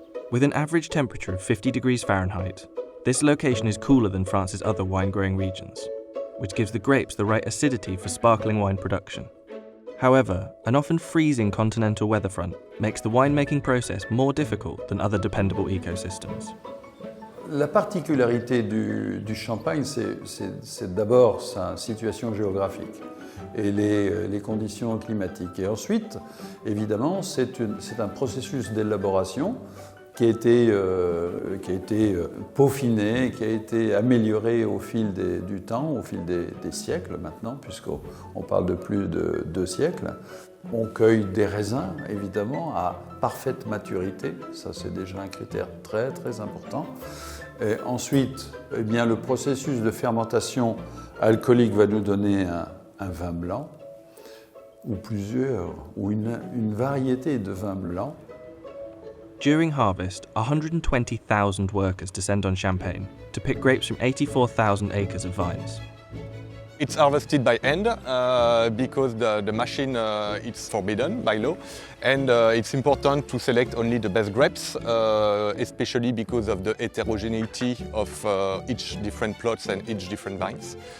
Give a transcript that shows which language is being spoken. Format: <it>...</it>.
<en>With an average temperature of 50 degrees Fahrenheit, this location is cooler than France's other wine-growing regions, which gives the grapes the right acidity for sparkling wine production. However, an often freezing continental weather front makes the winemaking process more difficult than other dependable ecosystems.</en> <fr>La particularité du Champagne, c'est d'abord sa situation géographique et les conditions climatiques. Et ensuite, évidemment, c'est un processus d'élaboration qui a été peaufiné, qui a été amélioré au fil du temps, au fil des siècles maintenant, puisqu'on parle de plus de 2 siècles. On cueille des raisins, évidemment, à parfaite maturité. Ça, c'est déjà un critère très, très important. Et ensuite, eh bien, le processus de fermentation alcoolique va nous donner un vin blanc, ou plusieurs, ou une variété de vins blancs.</fr> <en>During harvest, 120,000 workers descend on Champagne to pick grapes from 84,000 acres of vines. It's harvested by hand because the machine it's forbidden by law, and it's important to select only the best grapes, especially because of the heterogeneity of each different plots and each different vines.</en>